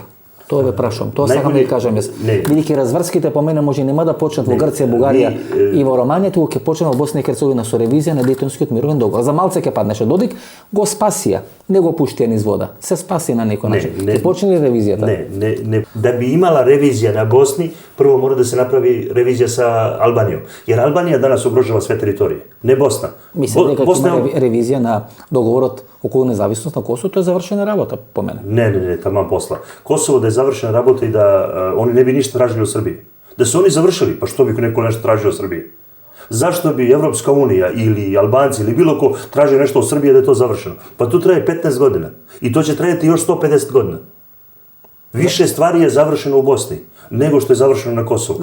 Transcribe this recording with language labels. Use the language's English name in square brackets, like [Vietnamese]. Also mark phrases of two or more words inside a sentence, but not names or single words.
[Macedonian] Тоа ве прашувам, тоа сакам да ви кажам јас. Бидејќи разврските по мене може нема да почнат во Грција, Бугарија и во Романија, туку ќе почнат во Босна и Херцеговина со ревизија на Дејтонскиот мировен договор. За малце ќе паднеше. Додик го спасија, не го пуштија низ вода. Се спаси на некој начин. Ќе почне ли ревизијата? [Serbian] Ne. Da bi imala revizija na Bosni, prvo mora da se napravi revizija sa Albanijom. Jer Albanija danas ugrožava sve teritorije, ne Bosna. [Macedonian] Мислам дека ќе има ревизија на договорот околу независност на Косово, тоа е завршена работа по мене. [Serbian] Ne, taman posla. Kosovo da je završena rabota i da oni ne bi ništa tražili od Srbije. Da su oni završili, pa što bi neko nešto tražio od Srbije? Zašto bi Evropska unija ili Albanci ili bilo ko tražio nešto od Srbije da je to završeno? Pa to traje 15 godina. I to će trajati još 150 godina. Više stvari je završeno u Bosni nego što je završeno na Kosovu.